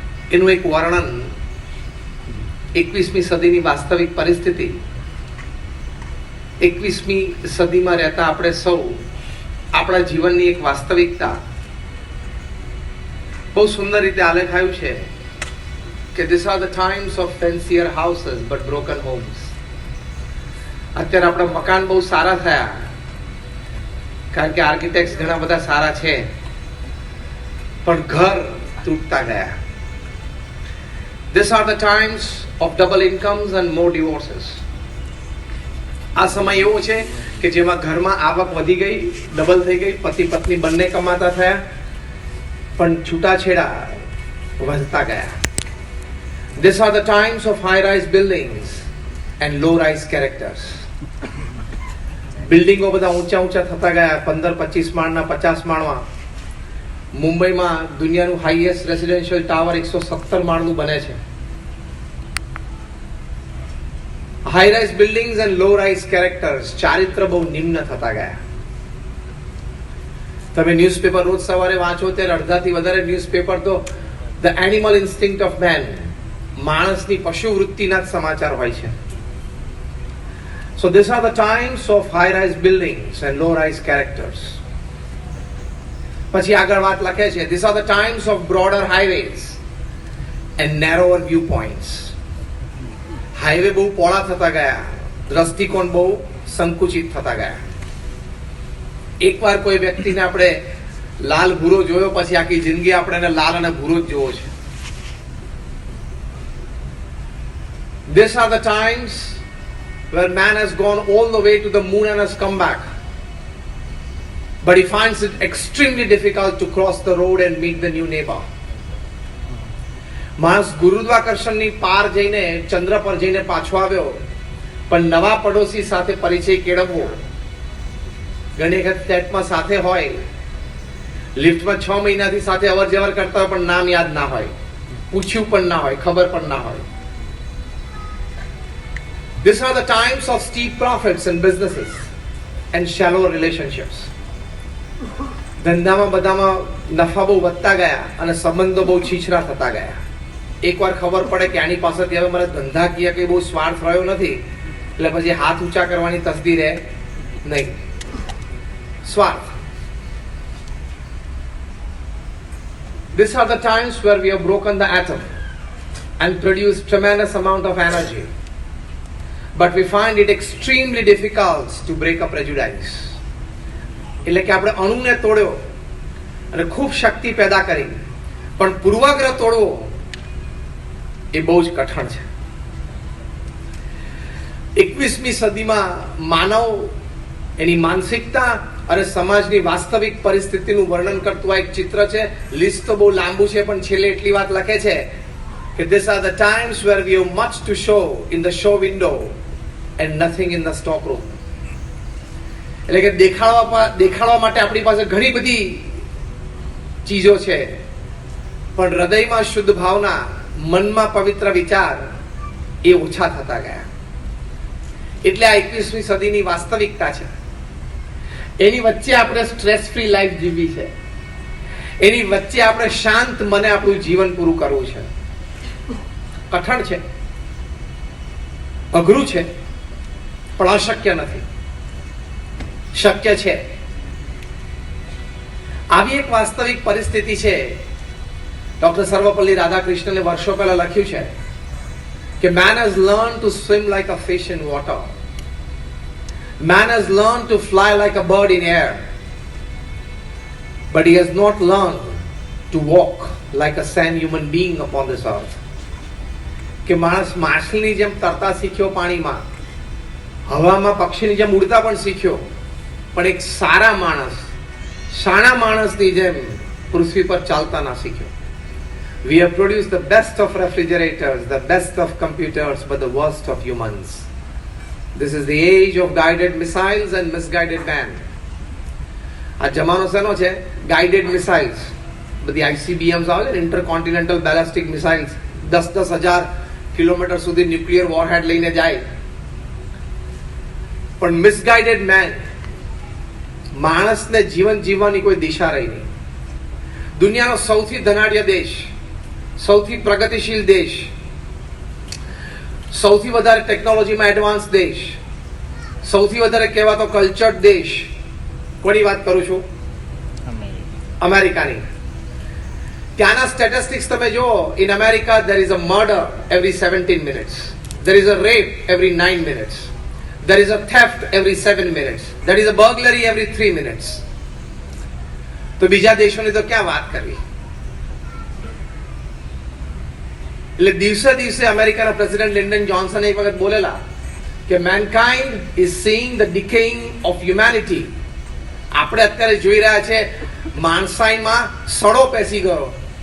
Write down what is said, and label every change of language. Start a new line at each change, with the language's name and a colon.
Gujarati: એનું એક વર્ણન 21મી સદીની વાસ્તવિક પરિસ્થિતિ, 21મી સદીમાં રહેતા આપણે સૌ આપણા જીવનની એક વાસ્તવિકતા બહુ સુંદર રીતે આલેખાયું છે કે
English: This are the times of fancier houses but broken homes.
Gujarati: અત્યારે આપણા મકાન બહુ સારા થયા કારણ કે આર્કિટેક્ટ્સ ઘણા બધા સારા છે, પણ ઘર તૂટતા ગયા.
English: These are the times of double incomes and more divorces.
Gujarati: આ સમય એવો છે કે જેમાં ઘરમાં આવક વધી ગઈ, ડબલ થઈ ગઈ, પતિ પત્ની બંને કમાતા થયા, પણ છૂટાછેડા વધતા ગયા.
English: These are the times of high-rise buildings and low-rise characters.
Gujarati: બિલ્ડિંગો બધા ઊંચા ઊંચા થતા ગયા, 15-25 માળના 50 માળમાં. મુંબઈમાં દુનિયાનું હાઈએસ્ટ રેસિડેન્શિયલ ટાવર 117 માળનું બને છે.
English: high rise buildings and low rise characters,
Gujarati: ચારિત્ર બહુ નિમ્ન થતા ગયા. તમે ન્યૂઝપેપર રોજ સવારે વાંચો ત્યારે અડધાથી વધારે ન્યૂઝપેપર તો
English: the animal instinct of man,
Gujarati: માણસની પશુ વૃત્તિના જ સમાચાર હોય છે.
English: So these are the times of high rise buildings and low rise characters.
Gujarati: પછી આગળ વાત લખે છે
English: These are the times of broader highways and narrower view points.
Gujarati: Highway બહુ પહોળા થતા ગયા, દ્રષ્ટિકોણ બહુ સંકુચિત થતા ગયા. એકવાર કોઈ વ્યક્તિને આપણે લાલ ભૂરો જોયો, પછી આખી જિંદગી આપણે એને લાલ અને ભૂરો જ જોવો છે.
English: These are the times where man has gone all the way to the moon and has come back. But he finds it extremely difficult to cross the road and meet the new neighbor.
Gujarati: માણસ ગુરુત્વાકર્ષણની પાર જઈને ચંદ્ર પર જઈને પાછો આવ્યો, પણ નવા પડોશી સાથે પરિચય કેળવવો. ઘણી વખત ફ્લેટમાં સાથે હોય, લિફ્ટમાં 6 મહિનાથી સાથે અવર જવર કરતા હોય, પણ નામ યાદ ના હોય, પૂછ્યું પણ ના હોય, ખબર પણ ના હોય. These are the times of steep profits in businesses and shallow relationships. ધંધામાં બધામાં નફા બહુ વધતા ગયા અને સંબંધો બહુ છીછરા થતા ગયા. એકવાર ખબર પડે કે આની પાસેથી હવે મને ધંધાકીય કે બહુ સ્વાર્થ રહ્યો નથી, એટલે પછી હાથ ઊંચા કરવાની તસ્દી રહે નહીં. સ્વાર્થ.
English: These are the times where we have broken the atom and produced tremendous amount of energy, but we find it extremely difficult to break a prejudice.
Gujarati: એટલે કે આપણે અણુને તોડ્યો અને ખૂબ શક્તિ પેદા કરી, પણ પૂર્વાગ્રહ તોડવો એ બહુ જ કઠણ છે. 21મી સદીમાં માનવ એની માનસિકતા અને સમાજની વાસ્તવિક પરિસ્થિતિનું વર્ણન કરતું આ એક ચિત્ર છે. લિસ્ટ તો બહુ લાંબુ છે, પણ છેલ્લે એટલી વાત લખે છે કે
English: these are the times where we have much to show in the show window and nothing in the stock room.
Gujarati: એટલે કે દેખાડવા માટે આપણી પાસે ઘણી બધી ચીજો છે, પણ હૃદયમાં શુદ્ધ ભાવના, મનમાં પવિત્ર વિચાર એ ઓછા થતા ગયા. એટલે આ 21મી સદીની વાસ્તવિકતા છે. એની વચ્ચે આપણે સ્ટ્રેસ ફ્રી લાઈફ જીવવી છે. એની વચ્ચે આપણે શાંત મને આપણું જીવન પૂરું કરવું છે. કઠણ છે, અઘરું છે, પણ અશક્ય નથી, શક્ય છે. આવી એક વાસ્તવિક પરિસ્થિતિ છે. ડોક્ટર સર્વપલ્લી રાધાકૃષ્ણને વર્ષો પહેલા લખ્યું છે કે
English: man has learned to swim like a fish in water. Man has learned to fly like a bird in air, but he has not learned to walk like a sane human being upon this earth.
Gujarati: કે માણસ માછલીની જેમ તરતા શીખ્યો પાણીમાં, હવામાં પક્ષીની જેમ ઉડતા પણ શીખ્યો, પણ એક સારા માણસ, શાણા માણસની જેમ પૃથ્વી પર ચાલતા ના શીખ્યો.
English: We have produced the best of refrigerators, the best of computers, but the worst of humans. This is the age of guided missiles and misguided man.
Gujarati: આ જમાનો શેનો છે? Guided missiles. બધી ICBMs આવે છે, ઇન્ટરકોન્ટિનેન્ટલ બેલાસ્ટિક મિસાઇલ્સ, 10,000 કિલોમીટર સુધી nuclear વોરહેડ લઈને જાય. પણ
English: misguided man,
Gujarati: માણસને જીવન જીવવાની કોઈ દિશા રહી નહીં. દુનિયાનો સૌથી ધનાઢ્ય દેશ, સૌથી પ્રગતિશીલ દેશ, સૌથી વધારે ટેકનોલોજીમાં એડવાન્સ દેશ, સૌથી વધારે કહેવાતો કલ્ચર્ડ દેશ, કોની વાત કરું છું? અમેરિકાની. ત્યાંના સ્ટેટિસ્ટિક્સ તમે જુઓ.
English: In America there is a murder every 17 minutes, there is a rape every 9 minutes, there is a theft every 7 minutes, there is a burglary every 3 minutes.
Gujarati: તો બીજા દેશોની તો ક્યાં વાત કરવી. એટલે દિવસે દિવસે અમેરિકાના પ્રેસિડેન્ટ લિન્ડન જોન્સન એક વખત બોલેલા કે
English: Mankind is seeing the decaying of humanity.
Gujarati: આપણે અત્યારે જોઈ રહ્યા છે માણસાઈમાં સડો પેસી ગયો.